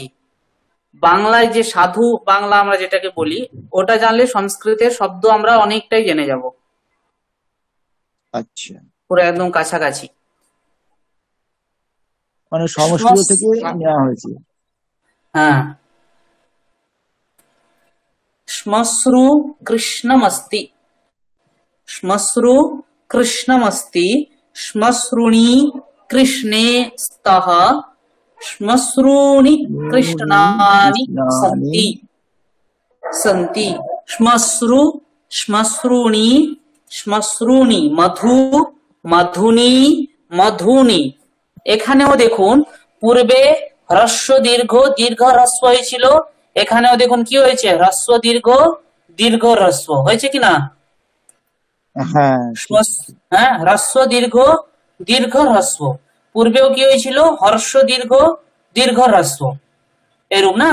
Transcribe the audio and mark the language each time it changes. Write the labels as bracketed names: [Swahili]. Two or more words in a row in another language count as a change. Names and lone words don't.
[Bangla] বাংলায় যে সাধু বাংলা আমরা যেটাকে বলি, ওটা জানলে সংস্কৃতের শব্দ আমরা অনেকটাই জেনে যাব, আচ্ছা, পুরো একদম কাছাকাছি। মানে সংস্কৃত থেকে নেওয়া হয়েছে। হ্যাঁ, [Sanskrit] শ্মশ্রু কৃষ্ণমস্তি, শ্মশ্রু কৃষ্ণমস্তি, শ্মশ্রুণি কৃষ্ণে স্তঃ, শ্মশ্রুণি কৃষ্ণানি সন্তি, সন্তি, শ্মশ্রু শ্মশ্রুণি, শ্মশ্রুণি, মধু মধুনি, মধুনি। [Bangla] এখানেও দেখুন পূর্বে হ্রস্ব দীর্ঘ, দীর্ঘ হ্রস্ব হয়েছিল, এখানেও দেখুন কি হয়েছে, হ্রস্ব দীর্ঘ, দীর্ঘ হ্রস্ব হয়েছে কিনা? হ্যাঁ, হ্যাঁ, হ্রস্ব দীর্ঘ, দীর্ঘ হ্রস্ব। পূর্বেও কি হয়েছিল, হর্ষ দীর্ঘ, দীর্ঘ হ্রস্ব, এরূপ না?